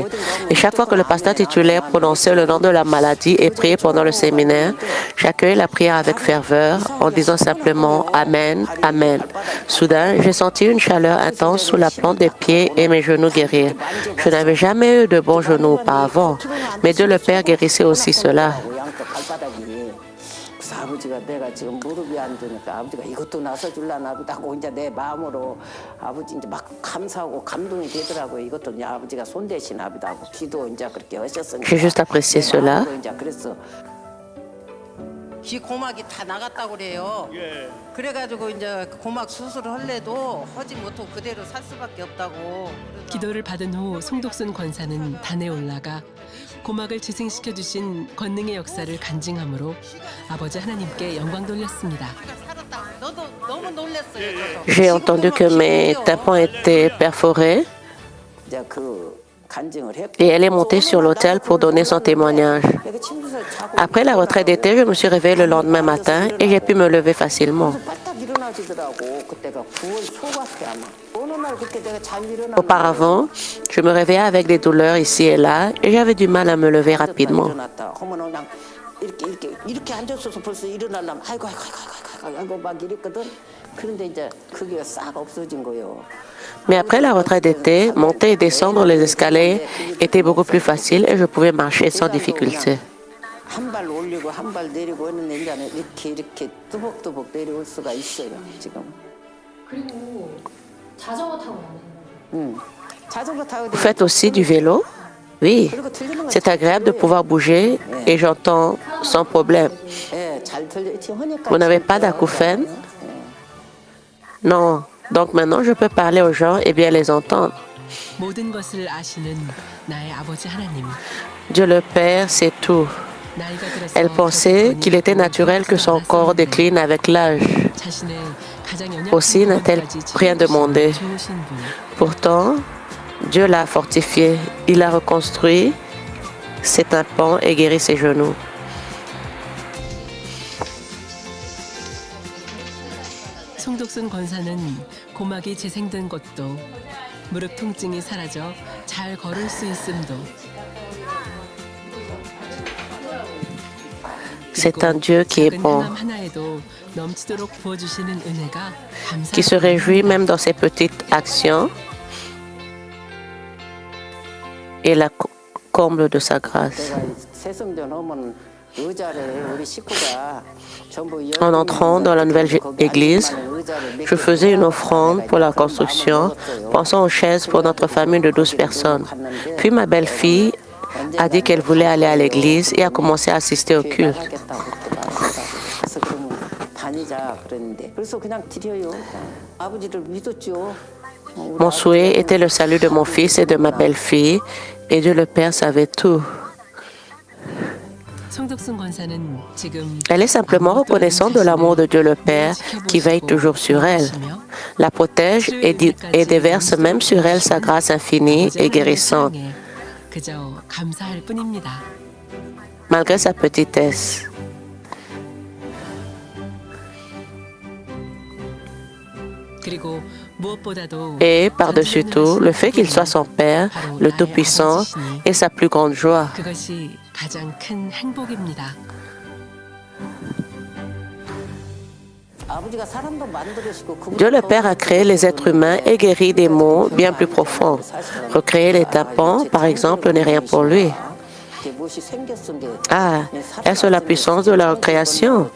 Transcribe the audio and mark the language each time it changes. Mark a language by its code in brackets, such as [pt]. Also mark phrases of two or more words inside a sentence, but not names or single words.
[fr] Et chaque fois que le pasteur titulaire prononçait le nom de la maladie et priait pendant le séminaire, j'accueillais la prière avec ferveur en disant simplement Amen, Amen. Soudain, j'ai senti une chaleur intense sous la plante des pieds et mes genoux guérir. Je n'avais jamais eu de bons genoux auparavant, mais Dieu le Père guérissait aussi cela. [ko] 아버지가 내가 지금 무릎이 안 좋으니까 아버지가 이것도 나서 줄라나 하고 이제 내 마음으로 아버지 이제 막 감사하고 감동이 되더라고요. 이것도 이제 아버지가 손 대신 아비다고 기도 이제 그렇게 하셨으니까. [fr] J'ai juste apprécié cela. [ko] 이제 그래서 귀 고막이 다 나갔다고 그래요. 그래가지고 이제 고막 수술을 할래도 하지 못하고 그대로 살 수밖에 없다고. 기도를 받은 후 송독순 권사는 단에 올라가 고막을 재생시켜 주신 권능의 역사를 간증함으로 아버지 하나님께 영광 돌렸습니다. 너도 너무 놀랐어요. 저도. [fr] J'ai entendu que mes tympans étaient perforés [ko] 이제 그 간증을 했고. [fr] et elle est montée sur l'autel pour donner son témoignage. Après la retraite d'été, je me suis réveillée le lendemain matin et j'ai pu me lever facilement. Auparavant, je me réveillais avec des douleurs ici et là et j'avais du mal à me lever rapidement. [ko] 이렇게 앉았어서 벌써 일어나려면 아이고 막 이랬거든. 그런데 이제 그게 싹 없어진 거예요. [fr] Mais après la retraite d'été, monter et descendre les escaliers était beaucoup plus facile et je pouvais marcher sans difficulté. [ko] 한 발 올리고 한 발 내리고 하는데 이제는 이렇게 뚜벅뚜벅 내려올 수가 있어요 지금. 그리고 자전거 타고 다니는 응. 자전거 타고 [fr] Vous faites aussi du vélo? Oui, c'est agréable de pouvoir bouger et j'entends sans problème. [ko] 예, 잘 들려. [fr] Vous n'avez pas d'acouphènes? Non. Donc maintenant, je peux parler aux gens et bien les entendre. [ko] 모든 것을 아시는 나의 아버지 하나님. [fr] Dieu le Père sait tout. [ko] 나이가 들어서 [fr] Elle pensait qu'il était naturel que son corps décline avec l'âge. [ko] 자신의 가장 [fr] Aussi n'a-t-elle rien demandé. [ko] 좋으신 분. [fr] Pourtant, Dieu l'a fortifié. Il a reconstruit ses tympans et guéri ses genoux. [ko] 송독순 권사는 고막이 재생된 것도 무릎 통증이 사라져 잘 걸을 수 있음도 [fr] C'est un Dieu qui est [ko] 작은 [fr] bon, [ko] 행함 하나에도 넘치도록 부어주시는 은혜가 [fr] qui se réjouit même dans ses petites actions et la comble de sa grâce. [ko] 새성전 오면 의자를 우리 식구가 전부 [fr] En entrant dans la nouvelle église, je faisais une offrande pour la construction, pensant aux chaises pour notre famille de 12 personnes. Puis ma belle-fille a dit qu'elle voulait aller à l'église et a commencé à assister au culte. [ko] 그래서 그러면 다니자 그랬는데 그래서 그냥 드려요. 아버지를 믿었죠. [fr] Mon souhait était le salut de mon fils et de ma belle-fille, et Dieu le Père savait tout. [ko] 송독순 권사는 지금 [fr] Elle est simplement reconnaissante de l'amour de Dieu le Père qui veille toujours sur elle, la protège et déverse même sur elle sa grâce infinie et guérissante, [ko] 그저 감사할 뿐입니다. [fr] malgré sa petitesse. [ko] 그리고 무엇보다도 [fr] Et par-dessus tout, le fait qu'il soit son Père, le Tout-Puissant, est sa plus grande joie. [ko] 그것이 가장 큰 행복입니다. [fr] Dieu le Père a créé les êtres humains et guéri des maux bien plus profonds. Recréer les tympans, par exemple, n'est rien pour lui. Ah, est-ce la puissance de la recréation?